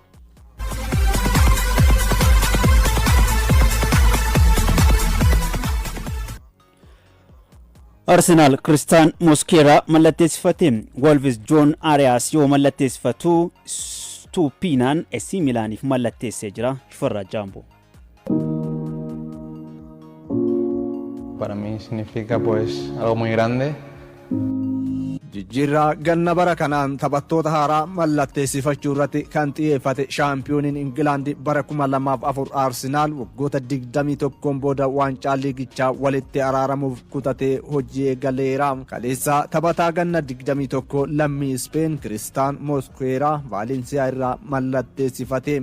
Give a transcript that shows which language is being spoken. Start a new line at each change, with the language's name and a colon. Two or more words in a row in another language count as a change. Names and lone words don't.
Oromo: Arsenal Christian Mosquera mallatteessifate. Wolves John Arias yoo mallatteessifatu Stupinaan AC Milaaniif mallatteessee jira. Shifarraa Jaamboo.
Spanish: Para mí significa pues algo muy grande.
Oromo: Jijjiirraa ganna bara kanaan taphattoota haaraa mallatteessifachuu irratti kan xiyyeeffate shaampiyooniin Ingilaandi bara 2004 Arsenaal waggoota 21 booda waancaa liigichaa walitti araaramuuf kutatee hojii eegaleera. Kaleessa taphataa ganna 21 lammii Speen Christian Mosquera Vaalensiyaa irraa mallatteessifate.